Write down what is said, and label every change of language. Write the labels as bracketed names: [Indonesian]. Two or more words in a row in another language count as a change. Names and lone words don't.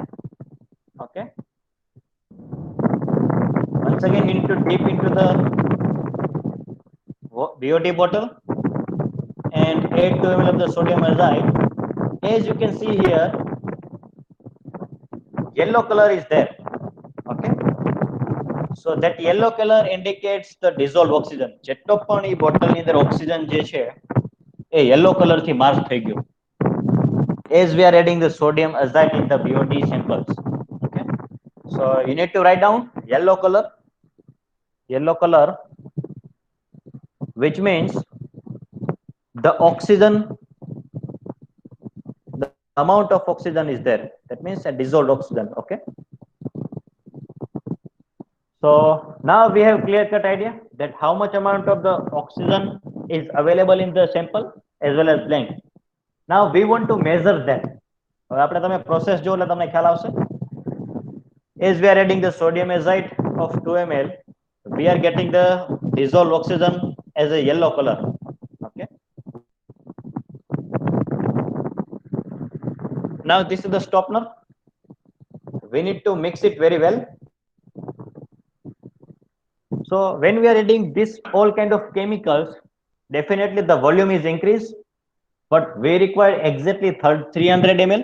[English] Okay, once again we need to dip into the BOD bottle and add 2 ml of the sodium azide. As you can see here, yellow color is there. Okay, so that yellow color indicates the dissolved oxygen. [Gujarati] જેટલો પણ ಈ બોટલ ની અંદર ઓક્સિજન જે છે એ [English] yellow color [Gujarati] થી માર્ક થઈ ગયો. [English] As we are adding the sodium azide in the BOD samples. Okay, so you need to write down yellow color, which means the oxygen, the amount of oxygen is there. That means a dissolved oxygen. Okay, so now we have clear cut idea that how much amount of the oxygen is available in the sample as well as blank. Now we want to measure that. [Gujarati] હવે આપણે તમે પ્રોસેસ જો એટલે તમને ખ્યાલ આવશે. [English] As we are adding the sodium azide of 2 ml, we are getting the dissolved oxygen as a yellow color. now this is the stopper. We need to mix it very well. So when we are adding this all kind of chemicals, definitely the volume is increased, but we require exactly 300 ml.